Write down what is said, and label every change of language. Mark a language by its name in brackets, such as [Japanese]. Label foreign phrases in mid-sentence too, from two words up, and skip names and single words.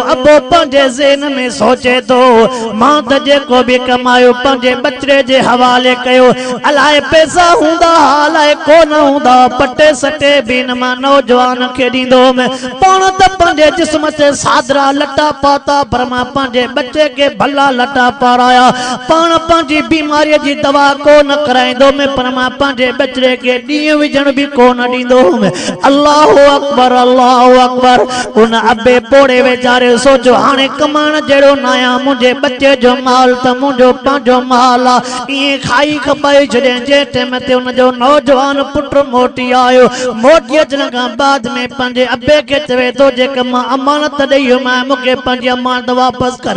[Sindhi] अबो पंहिंजे ज़हन में सोचे थो मां त जेको बि कमायो पंहिंजे बचड़े जे हवाले कयो, अलाए पैसा हूंदा अलाए कोन हूंदा, पटे सटे बि न मां नौजवान खे ॾींदो हुउमि। पाण त पंहिंजे जिस्म ते सादरा लटा पाता, पर मां पंहिंजे बच्चे खे भला लटा पाराया। पाण पंहिंजी बीमारीअ जी दवा कोन कराईंदो हुउमि, पर मां पंहिंजे बचड़े खे ॾींहुं विझण बि कोन ॾींदो हुउमि। [Arabic] الله أكبر، الله أكبر. [Sindhi] उन अबे पोड़े वीचारे सोचो हाणे कमाइण जहिड़ो न आहियां, मुंहिंजे बच्चे जो माल त मुंहिंजो पंहिंजो माल आहे। ईअं खाई खपाई छॾियईं। जे टाइम ते उनजो नौजवान पुट मोटी आयो, मोटी अचण खां बाद में पंहिंजे अबे खे चवे थो जेका मां अमानत ॾेई हुअमि मूंखे पंहिंजी अमानत वापसि कर।